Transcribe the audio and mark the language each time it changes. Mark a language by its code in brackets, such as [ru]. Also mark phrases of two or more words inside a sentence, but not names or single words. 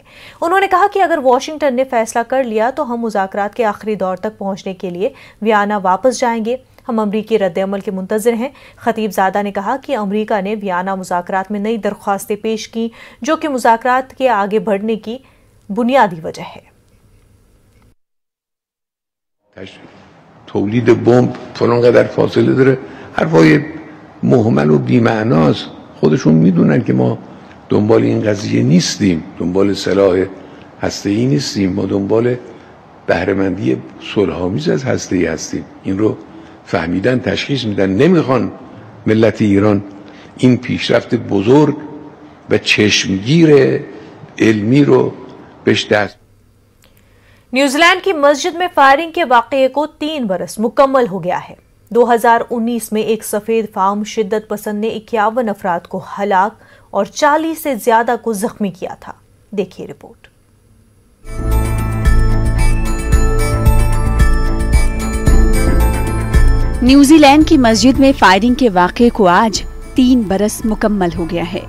[ur] انہوں نے کہا کہ اگر واشنگٹن نے فیصلہ کر لیا تو ہم مذاکرات کے آخری دور تک پہنچنے کے لیے ویانا واپس جائیں گے. ہم امریکی ردِ عمل کے منتظر ہیں۔ خطیب زادہ نے کہا کہ امریکہ نے ویانا مذاکرات میں نئی درخواستیں پیش کی، جو کہ مذاکرات کے آگے بڑھنے کی بنیادی وجہ ہے. [fa] تولید بمب فلان قدر فاصله داره، حرفای مهمل و بی‌معناست. خودشون میدونن که ما دنبال این قضیه نیستیم، دنبال سلاح هسته‌ای نیستیم، ما دنبال بهره‌مندی صلح‌آمیز از هسته‌ای هستیم. این رو فهمیدن، تشخیص میدن، نمیخوان ملت ایران این پیشرفت بزرگ و چشمگیر علمی رو بهش دست. [ur] نیوزی لینڈ کی مسجد میں فائرنگ کے واقعے کو 3 برس مکمل ہو گیا ہے. 2019 میں ایک سفید فام شدت پسند نے 51 افراد کو ہلاک اور 40 سے زیادہ کو زخمی کیا تھا. دیکھیے رپورٹ. نیوزی لینڈ کی مسجد میں فائرنگ کے واقعے کو آج 3 برس مکمل ہو گیا ہے.